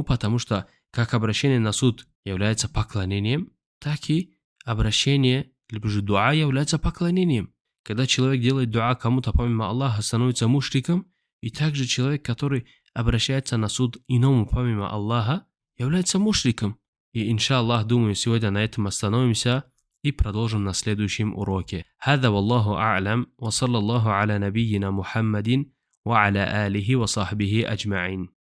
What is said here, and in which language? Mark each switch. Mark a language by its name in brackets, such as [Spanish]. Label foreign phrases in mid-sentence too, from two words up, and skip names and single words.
[Russian] Потому что как обращение на суд является поклонением, так и обращение, либо же дуа является поклонением. Когда человек делает дуа кому-то помимо Аллаха, становится мушриком, и также человек, который обращается на суд иному помимо Аллаха, является мушриком. И иншаллах, думаю, сегодня на этом остановимся и продолжим на следующем уроке. [Arabic] هذا والله أعلم وصلى الله على نبينا محمد وعلى آله وصحبه أجمعين.